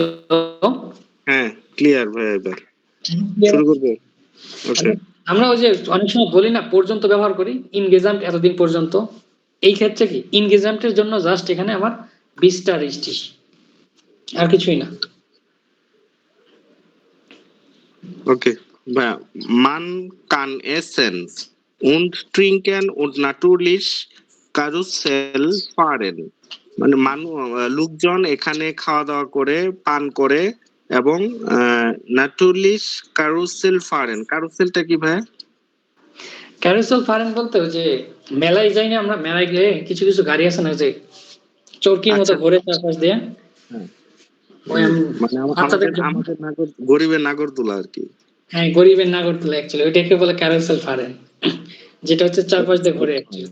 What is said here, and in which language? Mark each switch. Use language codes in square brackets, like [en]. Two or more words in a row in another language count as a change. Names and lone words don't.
[bn] হ্যাঁ ক্লিয়ার ভাইয়া, এবার শুরু করবো। ওকে, আমরা ওই যে অনেক সময় বলি না পর্যন্ত ব্যবহার করি, ইনগেজাম্ট এতদিন পর্যন্ত। এই ক্ষেত্রে কি ইনগেজাম্টের জন্য জাস্ট এখানে আমার 20টা রেজিস্ট্রি, আর কিছুই না। okay. [de] Man kann essen und trinken und natürlich Karussell fahren. [bn] মানে লোকজন এখানে খাওয়া দাওয়া করে, পান করে এবং [de] natürlich Karussell fahren. [bn] কারুসেলটা কি ভাই? [de] Karussell fahren [bn] বলতে ওই যে মেলায় যাই না আমরা, মেলায় গিয়ে কিছু কিছু গাড়ি আছে না যে চরকির মতো আচ্ছা। ঘুরে চারপাশ দিয়ে, ওই মানে বাচ্চাদের জন্য। আমাদের গরিবের নাগরদোলা আর কি। হ্যাঁ, গরিবের নাগরদোলা অ্যাকচুয়ালি ওইটাকে বলে [de] Karussell fahren, [bn] যেটা হচ্ছে চারপাশ দিয়ে ঘুরে অ্যাকচুয়ালি।